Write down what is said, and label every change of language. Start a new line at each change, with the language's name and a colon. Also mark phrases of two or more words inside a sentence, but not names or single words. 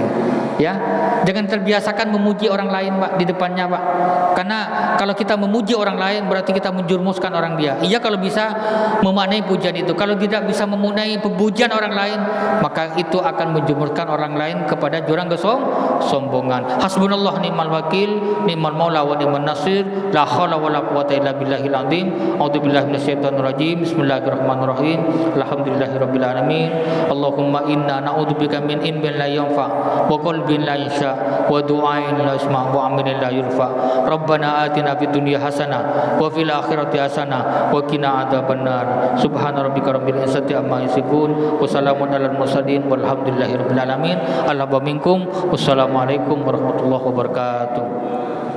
Indonesian: Ya, jangan terbiasakan memuji orang lain Pak di depannya Pak. Karena kalau kita memuji orang lain berarti kita menjurumuskan orang dia. Iya kalau bisa memaknai pujian itu. Kalau tidak bisa memaknai pujian orang lain, maka itu akan menjurumuskan orang lain kepada jurang kesombongan.
Arabic: حسبنا الله نعم الوكيل، نعم المولى ونعم النصير. لا حول ولا قوة إلا بالله العظيم. أعوذ بالله من الشيطان الرجيم. بسم الله الرحمن الرحيم. الحمد لله رب العالمين. اللهم إنا نعوذ بك من علم لا ينفع وقلب لا يخشع ودعاء لا يسمع وعمل لا يرفع. ربنا آتنا في الدنيا حسنة وفي الآخرة حسنة وقنا عذاب النار. سبحان ربك رب العزة عما يصفون وسلام على المرسلين والحمد لله رب العالمين. الحمد لله منكم. والسلام عليكم ورحمة الله وبركاته.